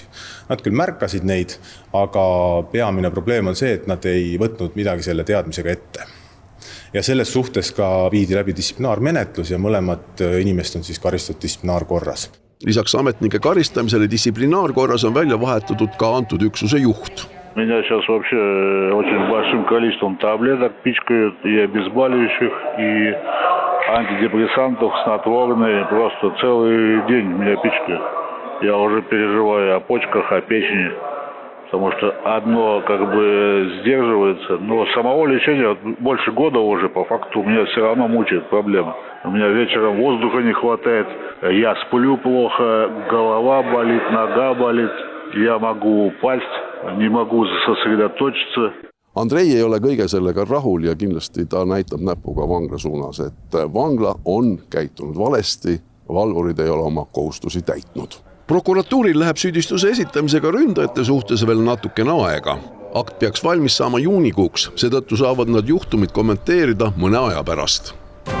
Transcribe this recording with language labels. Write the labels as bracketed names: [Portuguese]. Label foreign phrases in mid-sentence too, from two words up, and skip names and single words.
[Estonian] Nad küll märkasid neid, aga peamine probleem on see, et nad ei võtnud midagi selle teadmisega ette. Ja selles suhtes ka viidi läbi distsiplinaarmenetlus ja mõlemad inimest on karistatud distsiplinaarkorras. Lisaks ametnike karistamisele distsiplinaarkorras on välja vahetatud ka antud üksuse juht. [Russian] Меня сейчас вообще очень большим количеством таблеток пичкают, и обезболивающих, и антидепрессантов, снотворные. Просто целый день меня пичкают. Я уже переживаю о почках, о печени, потому что одно сдерживается. Но самого лечения больше года уже, по факту, меня все равно мучает проблема. У меня вечером воздуха не хватает, я сплю плохо, голова болит, нога болит, я могу упасть, не могу сосредоточиться. [Estonian] Andrei ei ole kõige sellega rahul ja kindlasti ta näitab näpuga vangla suunas, et vangla on käitunud valesti, valvurid ei ole oma kohustusi täitnud. Prokuratuuril läheb süüdistuse esitamisega ründajate suhtes veel natukene aega. Akt peaks valmis saama juunikuuks, seetõttu saavad nad juhtumit kommenteerida mõne aja pärast.